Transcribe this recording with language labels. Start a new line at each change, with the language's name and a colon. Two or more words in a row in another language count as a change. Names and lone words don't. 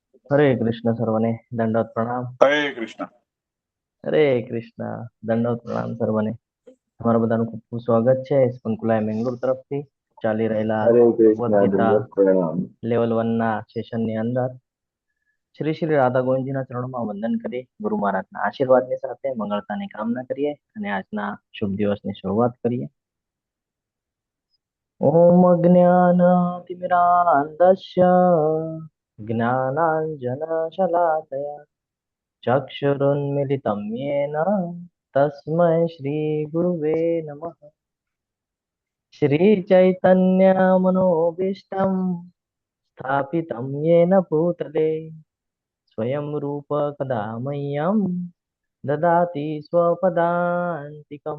Gujarati: હરે કૃષ્ણ સર્વને દંડવત પ્રણામ। હરે કૃષ્ણ. હરે કૃષ્ણ દંડવત પ્રણામ સર્વને। તમારા બધાનું ખૂબ ખૂબ સ્વાગત છે સ્પંકુલાય મેંગલોર તરફથી ચાલી રહેલા હરે કૃષ્ણ ભગવદ્ ગીતા દંડવત પ્રણામ. લેવલ 1 ના સેશનની અંદર શ્રી શ્રી રાધા ગોવિંદજીના ચરણોમાં વંદન કરી ગુરુ મહારાજના આશીર્વાદની સાથે મંગળતાની કામના કરીએ અને આજના શુભ દિવસની શરૂઆત કરીએ।
Sanskrit: ओम अज्ञानतिमिरान्धस्य ज्ञानांजनशलाकया चक्षुरुन्मिलितं येन तस्मै श्रीगुरुवे नमः। श्रीचैतन्यमनोभीष्टं स्थापितं येन भूतले स्वयं रूप कदा मह्यं ददाति स्वपदान्तिकम्।